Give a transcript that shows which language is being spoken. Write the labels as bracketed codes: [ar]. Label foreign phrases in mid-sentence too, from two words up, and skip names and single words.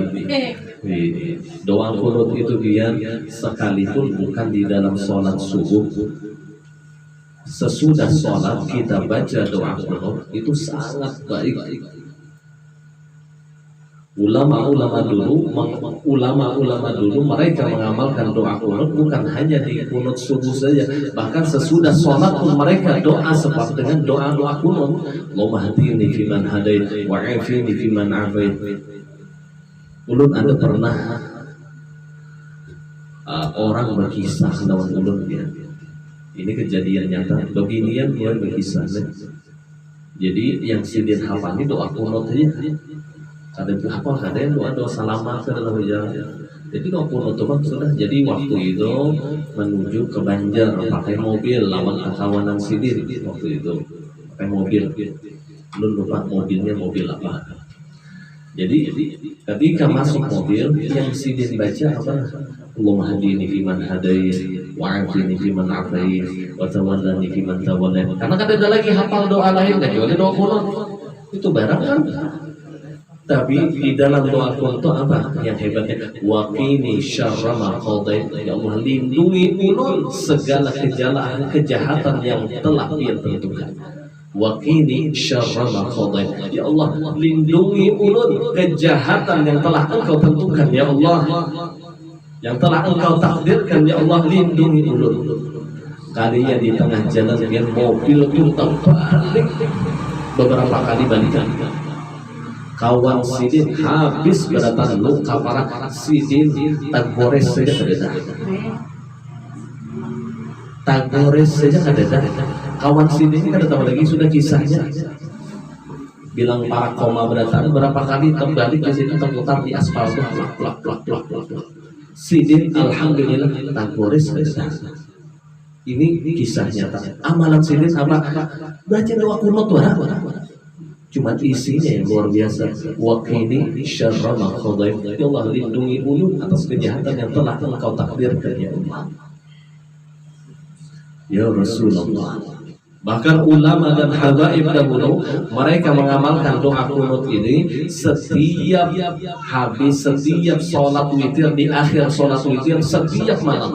[bjn] Doa qunut itu biar sekalipun bukan di dalam sholat subuh, sesudah sholat kita baca doa qunut itu sangat baik. Ulama-ulama dulu mereka mengamalkan doa qunut bukan hanya di qunut subuh saja, bahkan sesudah sholat pun mereka doa sebab dengan doa qunut. [ar] اللهم اهدني فيمن هديت وعافني فيمن عافيت. [bjn] Ulun ada pernah orang berkisah lawan ulun dia. Ini kejadian nyata. Beginian dia berkisah. Jadi yang sidin hafal ini doa qunut aja. Ada apa? Ada yang doa salamat ke dalam jalan. Jadi doa qunut sudah. Jadi waktu itu menuju ke Banjar pakai mobil lawan kawanan sidin waktu itu pakai mobil. Belum lupa mobilnya mobil apa. Jadi ketika masuk mobil yang sidin baca apa? [ar] اللهم اهدني فيمن هديت وعافني فيمن عافيت وتولني فيمن توليت. [bjn] Karena kan ada lagi hafal doa lain kecuali doa qunut. Itu barang kan. Tapi di dalam doa qunut apa yang hebatnya? [ar] وقني شر ما قضيت. [bjn] Ya Allah, lindungi ulun segala kejahatan yang telah Dia tentukan. [ar] وقني شر ما قضيت يا الله, [bjn] lindungi ulun kejahatan yang telah Engkau tentukan. Ya Allah, yang telah Engkau takdirkan. Ya Allah, lindungi ulun. Kalinya di tengah jalan dengan mobil itu terbalik beberapa kali balikan. Kawan sidin habis berdatang luka parah, sidin tak gores saja kada. Tak gores saja kada. Kawan sidin ini kada tahu lagi sudah kisahnya. bilang para koma berdasar berapa kali terbalik ke situ terputar di aspal tuh plak. Sidin alhamdulillah tangkuris besar. Ini kisah nyata. Amalan Sidin apa? Baca doa kunut cuma isinya yang luar biasa. [ar] وقني شر ما قضيت. [bjn] Ya Allah, lindungi ulun atas kejahatan yang telah Engkau takdirkan ya Allah. Ya Rasulullah. Bahkan ulama dan habaib dahulu mereka mengamalkan doa kunut ini setiap sholat witir, di akhir sholat witir setiap malam.